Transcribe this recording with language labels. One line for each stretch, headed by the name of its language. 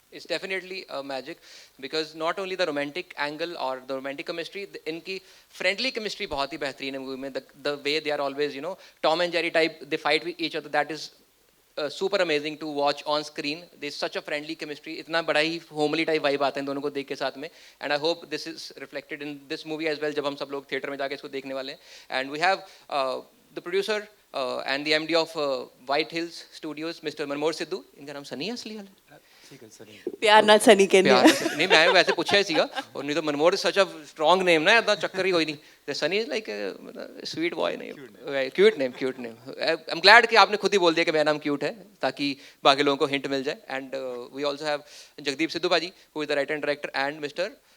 English: It's definitely a magic because not only the romantic angle or the romantic chemistry,
Hindi: इनकी friendly chemistry बहुत ही बेहतरीन है movie में.
English: The way they are always, you know, Tom and Jerry type, they fight with each other. That is super amazing to watch on screen. There's such a friendly chemistry.
Hindi: इतना बड़ा ही homely type vibe आता है इन दोनों को देख के साथ में.
English: And I hope this is reflected in this movie as well
Hindi: जब हम सब लोग theater में जाके इसको देखने वाले हैं.
English: And we have the producer and the MD of White Hills Studios, Mr.
Hindi: मनमोहर Sidhu. इनका नाम सनी है असली वाला?
Punjabi: ਪਿਆਰ ਨਾਲ ਸਨੀ ਕਹਿੰਦੇ ਆ.
Hindi: नहीं मैं वैसे पूछा ही सीगा, और नहीं तो मनमोहर
English: such a strong name
Hindi: ना, इतना चक्कर ही कोई नहीं.
English: The Sunny is like a sweet boy name, cute name. I'm glad
Hindi: कि आपने खुद ही बोल दिया कि मेरा नाम क्यूट है ताकि बाकी लोगों को हिंट मिल जाए.
English: And we also have Jagdeep Sidhu Paji, who is the writer and director, and Mr.